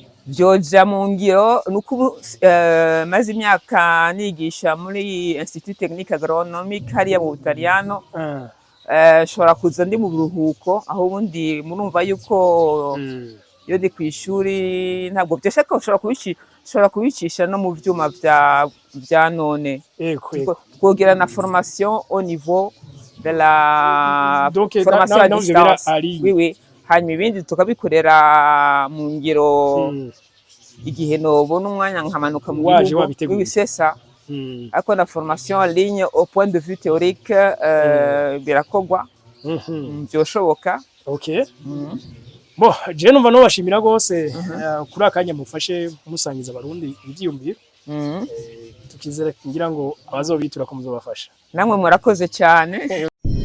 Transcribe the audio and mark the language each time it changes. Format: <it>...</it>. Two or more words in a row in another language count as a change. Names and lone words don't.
<rn>Byoja mu ngiro nuko maze imyaka nigisha muri Institut Technique Agronomique hariya mu Butaliyano. Shobora kuza ndi mu buruhuko aho ubundi murumva yuko iyo ndi kwishuri ntabwo byashaka ushobora kubicisha no mu vyuma vya none. Twogera na</rn> <fr>formation au niveau de la formation à distance. Oui.</fr> <rn>Hanyuma ibindi tukabikorera mu ngiro igihe nobona umwanya nkamanuka mu gihugu.</rn> <fr>Oui, c'est ça.</fr> <rn>Ako na</rn> <fr>formation en ligne au point de vue théorique birakogwa.</fr> <rn>Byoshoboka. Okay. Bo, je numva no bashimira gose kuri akanya mufashe musangiza abarundi ivyiyumviro. Tukizera ngira ngo abazobitura ko muzobafasha. Namwe murakoze cyane.</rn>